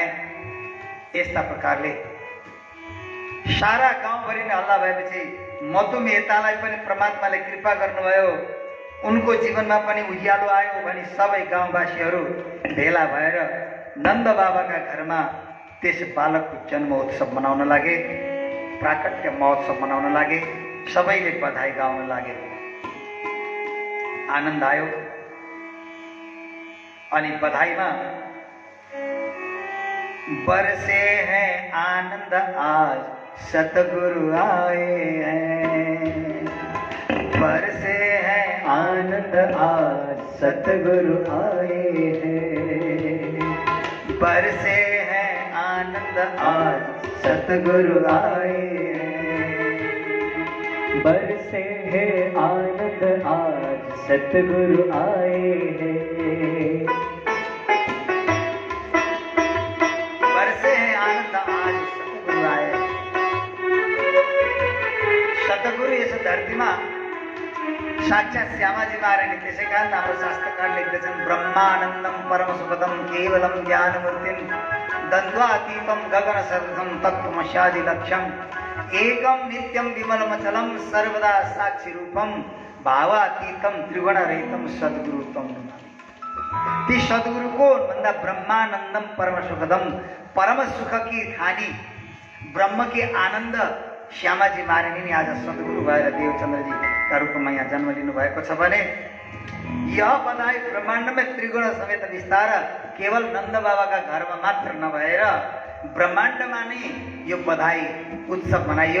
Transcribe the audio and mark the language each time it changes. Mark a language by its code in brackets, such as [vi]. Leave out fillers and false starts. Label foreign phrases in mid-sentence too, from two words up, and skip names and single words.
[ne] यस्ता प्रकारले सारा गाउँभरि नै हल्ला भएपछि मधुमेतालाई पनि परमात्माले कृपा गर्नुभयो, उनको जीवनमा पनि उज्यालो आयो भनी सबै गाउँवासीहरू भेला भएर नन्द बाबाका घरमा त्यस बालकको जन्म उत्सव मनाउन लागे, प्राकट्य महोत्सव मनाउन लागे। सबैले बधाई गाउन लागे, आनन्द आयो। अनि बधाईमा [hi] बरसे हैं आनंद आज सतगुरु आए हैं, बरसे हैं आनंद आज सतगुरु आए हैं, बरसे हैं आनंद आज सतगुरु आए हैं, बरसे हैं आनंद आज सतगुरु आए हैं, बरसे हैं आनंद आज सतगुरु आए। [ne] सतगुरु यस धरतीमा साक्षात श्यामाजी महारानी। त्यसै कारण हाम्रो शास्त्रकार लेख्दछन्, [sa] ब्रह्मानन्दम परम सुखदम केवलम ज्ञानमूर्तिम द्वन्द्वातीतम गगन सदृशम तत्त्वमस्यादि लक्ष्यम एकम नित्यम विमलमचलम सर्वदा साक्षी रूपम भावातीतम त्रिगुणरहितम सद्गुरुत्वम। [ne] ती सद्गुरु को भन्दा [sa] ब्रह्मानन्दम परम सुखदम, [hi] परम सुख की खानी ब्रह्म के आनन्द [ne] श्यामाजी महारानी ने आज सद्गुरु भएर देवचन्द्रजीका रूपमा यहाँ जन्म लिनु भएको छ भने यह बधाई ब्रह्माण्डमै त्रिगुण समेत विस्तार केवल नन्द बाबाका घरमा मात्र नभएर ब्रह्माण्डमा नै यो बधाई उत्सव मनाइयो।